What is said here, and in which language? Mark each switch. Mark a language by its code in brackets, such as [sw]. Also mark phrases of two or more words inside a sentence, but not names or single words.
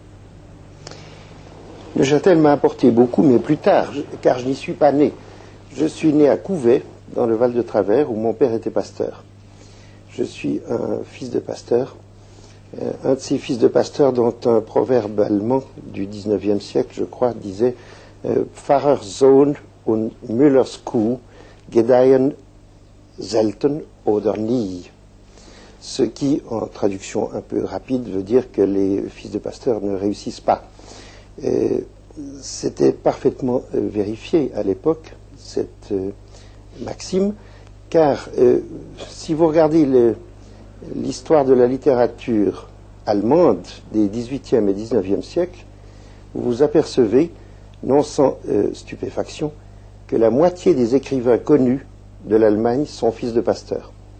[fr] Neuchâtel m'a apporté beaucoup, mais plus tard, car je n'y suis pas né. Je suis né à Couvet, dans le Val de Travers, où mon père était pasteur. Je suis un fils de pasteur, un de ces fils de pasteur dont un proverbe allemand du 19e siècle, je crois, disait [de] Pfarrersohn und Müllers Kuh gedeihen selten oder nie. [fr] Ce qui, en traduction un peu rapide, veut dire que les fils de pasteur ne réussissent pas. C'était parfaitement vérifié à l'époque, cette maxime, car si vous regardez l'histoire de la littérature allemande des 18e et 19e siècles, vous vous apercevez, non sans stupéfaction, que la moitié des écrivains connus de l'Allemagne sont fils de pasteurs.